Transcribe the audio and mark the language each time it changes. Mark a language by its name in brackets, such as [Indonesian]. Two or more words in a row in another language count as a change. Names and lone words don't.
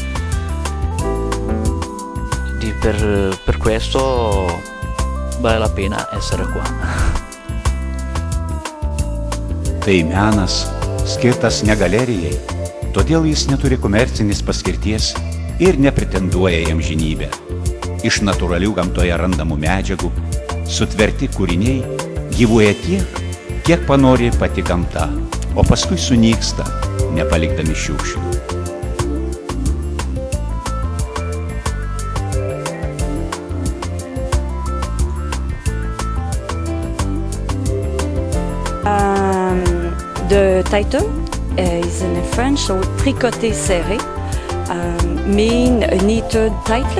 [Italian] Per questo vale la pena essere qua. [Lithuanian] Tai menas skirtas ne galerijai, todėl jis neturi komercinės paskirties ir nepretenduoja į amžinybę. Iš natūralių gamtoje randamų medžiagų sutverti kūriniai gyvuoja tiek, kiek panori pati gamta, o paskui sunyksta, nepalikdami šiukšlių. [English] The title is in French, so [French] tricoté serré, [English] mean knitted tightly.